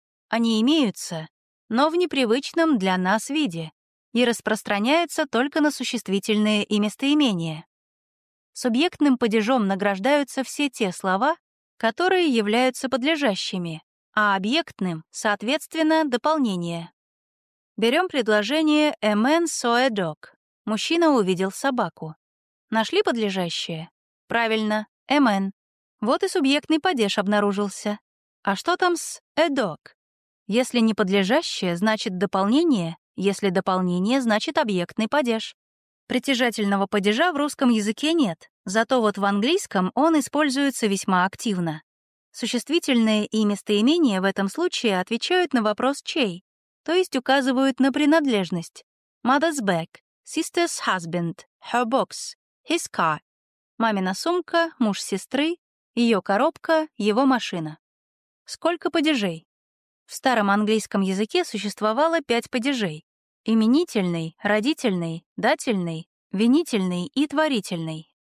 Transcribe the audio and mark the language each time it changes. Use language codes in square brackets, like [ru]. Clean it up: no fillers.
[ru] Они имеются, но в непривычном для нас виде и распространяются только на существительные и местоимения. Субъектным падежом награждаются все те слова, которые являются подлежащими, а объектным, соответственно, дополнение. Берем предложение [en] «A man saw a dog». [ru] Мужчина увидел собаку. Нашли подлежащее? Правильно, «a man». Вот и субъектный падеж обнаружился. А что там с «a dog»? Если не подлежащее, значит дополнение, если дополнение, значит объектный падеж. Притяжательного падежа в русском языке нет, зато вот в английском он используется весьма активно. Существительные и местоимения в этом случае отвечают на вопрос «чей», то есть указывают на принадлежность. [en] Mother's bag, sister's husband, her box, his car. [ru] Мамина сумка, муж сестры, ее коробка, его машина. Сколько падежей? В старом английском языке существовало 5 падежей. Именительный, родительный, дательный, винительный и творительный.